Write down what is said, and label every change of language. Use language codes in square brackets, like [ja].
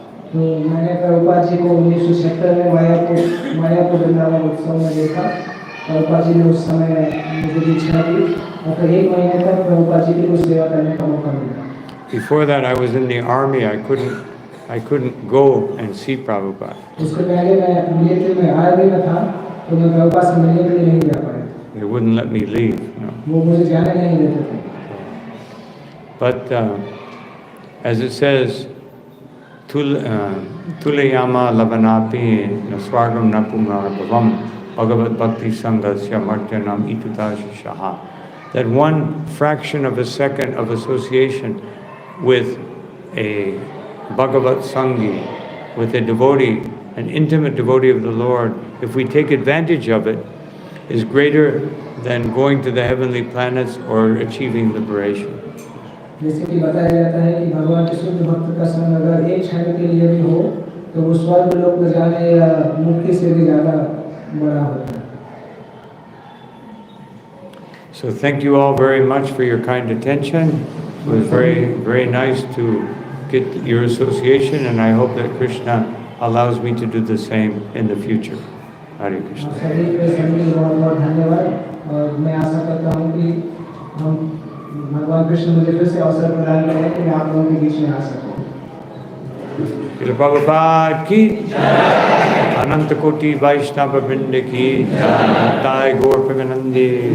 [hi] तो मैंने प्रभुपाद जी को 1976 में मायापुर वृंदावन उत्सव में देखा। प्रभुपाद जी ने उस समय मुझे दीक्षा दी और फिर 1 महीने तक प्रभुपाद जी की कुछ सेवा करने का मौका मिला। [en] Before that, I was in the army. I couldn't go and see Prabhupada. [hi] उसके पहले मैं मिलिट्री में आर्मी में था तो मैं प्रभुपाद से मिलने के लिए नहीं जा पाया। [en] They wouldn't let me leave. No. [hi] वो मुझे जाने नहीं देते थे। [en] But as it says, [sa] Tulayama lavanapi naswargam napumabhavam bhagavat bhakti sangasya martyanam itutashaha. [en] That one fraction of a second of association with a Bhagavat Sangi, with a devotee, an intimate devotee of the Lord, if we take advantage of it, is greater than going to the heavenly planets or achieving liberation. [hi] जैसे कि बताया जाता है कि भगवान के शुद्ध भक्त का संग अगर एक क्षण के लिए भी हो तो वो स्वर्ग लोक में जाने या मुक्ति से भी ज़्यादा बड़ा होता है। [en] So thank you all very much for your kind attention. It was very, very nice to get your association, and I hope that Krishna allows me to do the same in the future. Hare Krishna. [hi] सभी के सभी बहुत धन्यवाद और मैं आशा करता हूँ कि हम भगवान कृष्ण मुझे फिर से अवसर प्रदान करें कि मैं आप लोगों के बीच में आ सकूं। Srila Prabhupada की अनंत कोटि वैष्णव वृंद की ताय गौर प्रेमानंदी